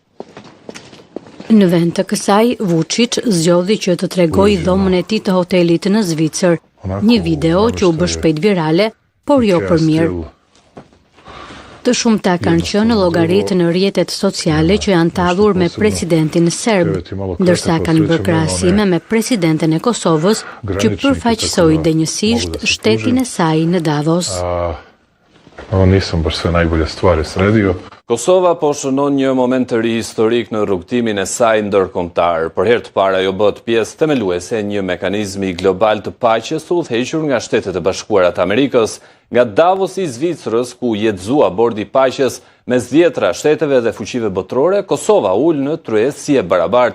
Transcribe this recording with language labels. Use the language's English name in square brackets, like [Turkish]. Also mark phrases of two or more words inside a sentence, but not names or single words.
[Albanian] Në vend të kësaj, Vučić zgjodhi që të tregojë dhomën e tij të hotelit në Zvicër, një video që u bë shpejt virale, por jo për mirë. Të shumta kanë qenë llogaritë në rrjetet sociale që janë tallur me presidentin serb, ndërsa kanë bërë krahasime me presidenten e Kosovës, që përfaqësoi denjësisht shtetin e saj në Davos. [Serbian] Nisam baš sve najbolje stvari sredio. [Albanian] Kosova po shënon një moment të ri historik në rrugtimin e saj ndërkombëtar. Për herë të parë ajo bëhet pjesë themeluese e një mekanizmi global të paqes të udhëhequr nga Shtetet e Bashkuara të Amerikës, nga Davosi i Zvicrës, ku jetëzua Bordi i Paqes mes 10 shteteve dhe fuqive botërore, Kosova ul në tryezë si e barabartë.